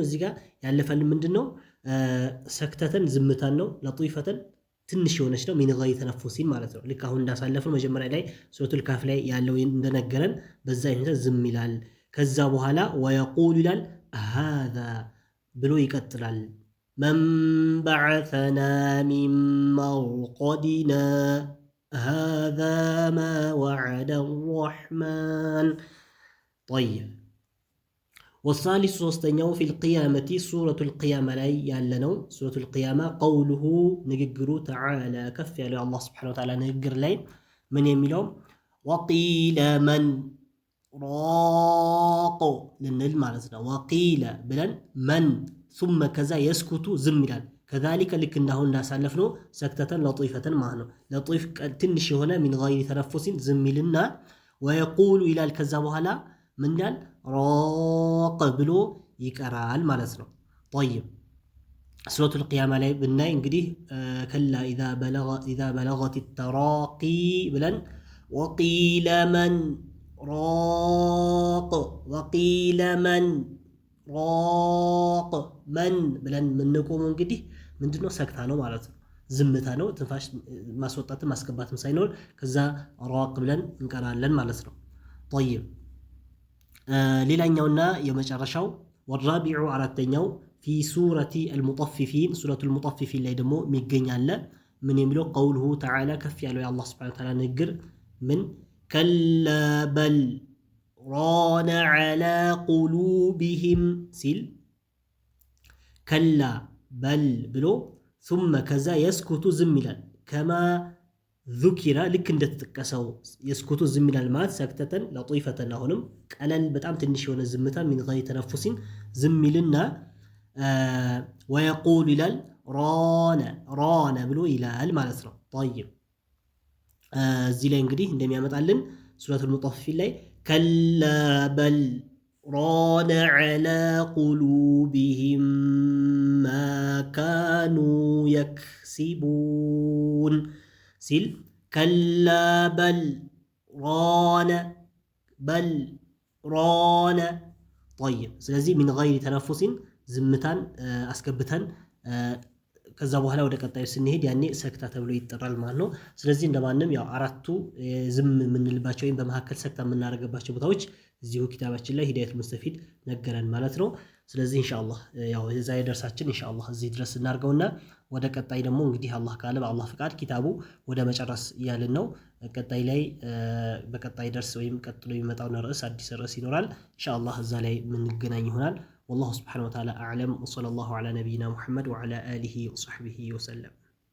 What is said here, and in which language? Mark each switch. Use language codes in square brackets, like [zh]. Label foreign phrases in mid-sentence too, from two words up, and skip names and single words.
[am] እዚህ ጋር ያለፈልን ምንድነው? ሰክተተን ዝምታን ነው። ለጢፈተን ትንሽ የሆነች ነው። [ar] من غير تنفس [am] ማለት ነው። ልክ አሁን እንዳሳለፈው መጀመሪያ ላይ ሱረቱል ካፍ ላይ ያለው እንደነገረን በዛ አይነት ዝም ይላል። ከዛ በኋላ ወየቁሉ ይላል ሃዛ ብሎ ይቀጥላል። [ar] من بعثنا من مرقدنا هذا ما وعد الرحمن [am] طيب والثالث ሶስተኛው في القيامة سورة القيامة ላይ ያለነው سورة القيامة قوله ንግግሩ تعالى ከፍ ያለው አላህ [ar] سبحانه وتعالى [am] ንግግር ላይ ምን የሚለው وقيل من راق ልንል ማለት ነው وقيل ብለን [ar] من ثم [am] ከዛ يسكت ዝም ይላል كذلك ልክ እንዳሁን እንዳሳለፍነው [ar] سكتة لطيفة [am] ማለት ነው ለጢፍ ትንሽ የሆነ [ar] من غير تنفس [am] ዝም ይልና ويقول ይላል ከዛ በኋላ ምን ይላል راق ብሎ ይቀራል ማለት ነው [ar] طيب سورة القيامة [am] ላይ ብናይ እንግዲህ [ar] كلا إذا بلغت التراقي [am] ብለን [ar] وقيل من راق وقيل من راق من [am] ብለን ምንቆም እንግዲህ ምንድነው ሰክታ ነው ማለት ነው ዝምታ ነው ትንፋሽ ማስወጣትም ማስገባትም ሳይኖር ከዛ راق ብለን እንቀራለን ማለት ነው طيب ሌላኛውና የመጨረሻው والرابع አራተኛው [ar] في سورة المطففين سورة المطففين [am] ላይ ደግሞ የሚገኛለ ምን የሚለው [ar] قوله تعالى [am] ከፍ ያለው የአላህ [ar] سبحانه وتعالى [am] ንግግር ምን [ar] كلا بل ران على قلوبهم [am] ሲል [ar] كلا بل [am] ብሎ [ar] ثم كذا يسكت [am] ዝም ይላል [ar] كما ذكر [am] ልክ እንደተጠቀሰው የስኩቱ ዝም ይላል ማለት [ar] سكتة لطيفة [am] አሁንም ቀለል በጣም ትንሽ የሆነ ዝምታ [ar] من غير تنفس [am] ዝም ይልና ويقول ይላል ران ብሎ ይላል ማለት ነው طيب እዚህ ላይ እንግዲህ እንደሚያመጣልን ሱረቱ المطففين ላይ [ar] كلا بل ران على قلوبهم ما كانوا [am] يكسبون ሲል [ar] كلا بل ران طيب [am] ስለዚህ [ar] من غير تنفس [am] ዝምታን አስገብተን ከዛ በኋላ ወደ ቀጣዩ ስንሄድ ያኔ ሰክታ ተብሎ ይጠራል ማለት ነው ስለዚህ እንደማንም ያው አራቱ ዝም የምንልባቸው ወይም በመሐከል ሰክታ የምናደርግባቸው ቦታዎች እዚሁ ኪታባችን ላይ ሂዳየቱል ሙስተፊድ ነገረን ማለት ነው ስለዚህ ኢንሻአላህ ያው የዛሬ ደርሳችን ኢንሻአላህ እዚህ ድረስ እናርገውና ወደ ቀጣይ ደግሞ እንግዲህ አላህ ካለ በአላህ ፍቃድ ኪታቡ ወደ መጨረስ ያልን ነው ቀጣይ ላይ በቀጣይ ደርስ ወይም ቀጥሎ የሚመጣው ርዕስ አዲስ ርዕስ ይኖራል ኢንሻአላህ እዛ ላይ ምን ገናኝ ይሆናል [ar] والله سبحانه وتعالى أعلم وصلى الله على نبينا محمد وعلى آله وصحبه وسلم